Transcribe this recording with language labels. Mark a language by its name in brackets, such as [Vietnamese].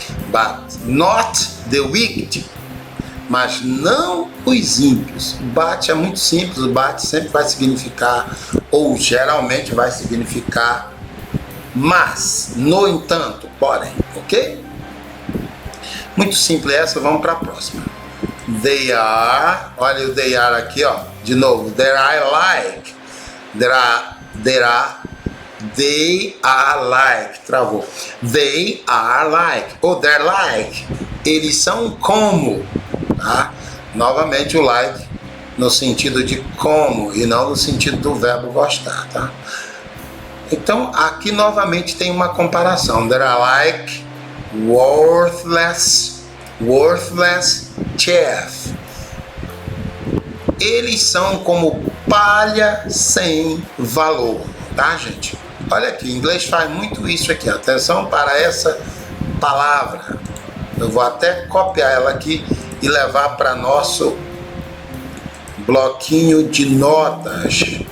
[English] But not the wicked. [Portuguese] Mas não os ímpios. But é muito simples, o but sempre vai significar, ou geralmente vai significar mas, no entanto, porém, ok? Muito simples essa, vamos para a próxima. [English] They are, [Portuguese] olha o they are aqui, ó, de novo. [English] They are like, they are like, travou. They are like, [Portuguese] ou [English] they're like, [Portuguese] eles são como, tá? Novamente o like no sentido de como e não no sentido do verbo gostar, tá? Então aqui novamente tem uma comparação. [English] They are like worthless chaff. [Portuguese] Eles são como palha sem valor, tá, gente? Olha aqui, o inglês faz muito isso aqui. Atenção para essa palavra. Eu vou até copiar ela aqui e levar para nosso bloquinho de notas.